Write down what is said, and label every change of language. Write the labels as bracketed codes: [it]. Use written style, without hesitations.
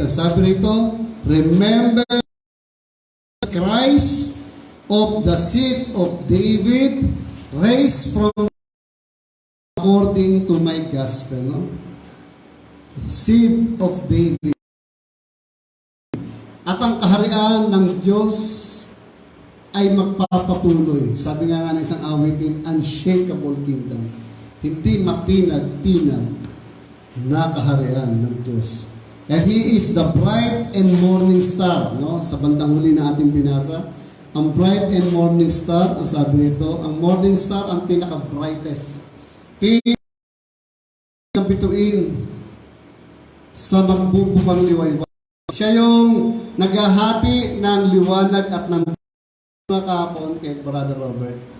[tl] Ang sabi rito, [en] remember Christ of the seed of David, raised from according to my gospel. No? Seed of David. [tl] At ang kaharian ng Diyos ay magpapatuloy. Sabi nga ng isang awitin, [en] unshakable kingdom. [tl] Hindi matinag-tinag na kaharian ng Diyos. [en] And He is the bright and morning star. [tl] No? Sa bandang huli na ating binasa, ang [en] bright and morning star, [tl] ang sabi nito, ang morning star ang pinaka-brightest. Pinaka-bituin sa magbubukang liwayway. Siya yung naghahati ng liwanag at ng kahapon kay Brother Robert.